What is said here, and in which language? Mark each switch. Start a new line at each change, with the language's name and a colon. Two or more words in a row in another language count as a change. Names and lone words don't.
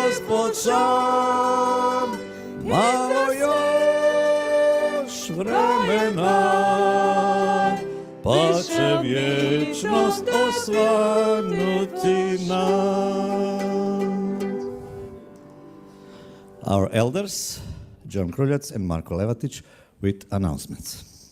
Croatian: Gospod sam, malo još vremena, pa će vječnost osvanuti nam.
English: Our elders, John Kruljac and Marko Levatić, with announcements.